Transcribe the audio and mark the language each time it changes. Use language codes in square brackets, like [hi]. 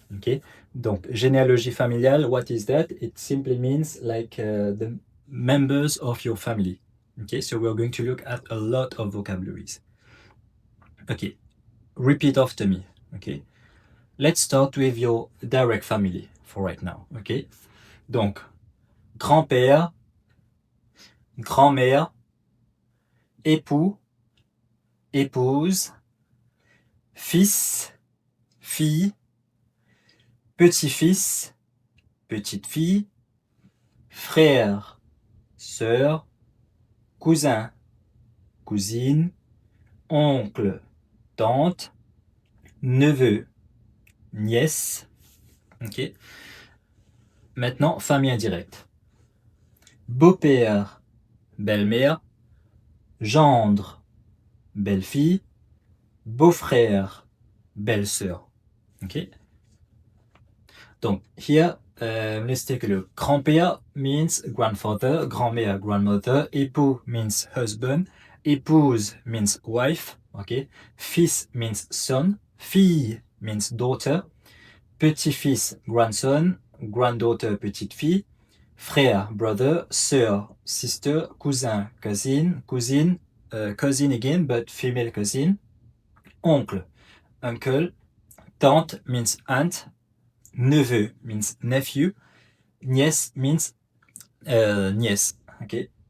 [en] Okay, [fr] donc généalogie familiale, [en] what is that? It simply means like the members of your family. Okay, so we're going to look at a lot of vocabularies. Okay, repeat after me. Okay, let's start with your direct family for right now. [fr] Okay, donc grand-père, grand-mère, époux, épouse, fils, fille, petit-fils, petite-fille, frère, sœur, cousin, cousine, oncle, tante, neveu, nièce. Ok. Maintenant, famille indirecte. Beau-père, belle-mère, gendre, belle-fille, beau-frère, belle-sœur. Ok. [en] Donc, here, let's take a look. Grand-père means grandfather, grand-mère, grandmother, époux means husband, épouse means wife, okay? Fils means son, fille means daughter, petit-fils, grandson, granddaughter, petite-fille, frère, brother, sœur, sister, cousin, cousine, cousine, cousin again, but female cousin, oncle, uncle, tante means aunt, neveu means nephew, nièce means niece, okay?